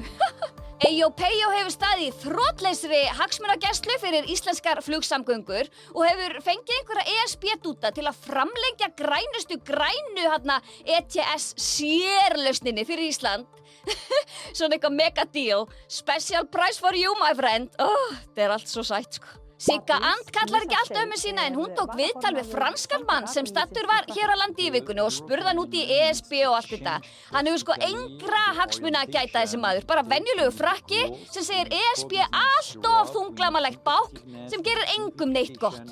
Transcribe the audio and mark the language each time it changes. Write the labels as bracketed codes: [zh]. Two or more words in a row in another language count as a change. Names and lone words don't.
[is] Eyjó Peyjó hefur staðið í þrotleysri hagsmunagæslu fyrir íslenskar flugsamgöngur og hefur fengið einhverja ESB-dúta til að framlengja grænu ETS sérlausninni fyrir Ísland. Svona eitthvað [en] mega deal. Special price for you, my friend. [is] Þetta allt svo sætt, sko. Sigga And kallar ekki allt ömmu sína en hún tók viðtal við franskan mann sem staddur var hér á landi í vikunni og spurði hann út í ESB og allt þetta. Hann hefur sko engra hagsmuna að gæta þessi maður, bara venjulegu frakki sem segir ESB allt of þunglamalegt bákn sem gerir engum neitt gott.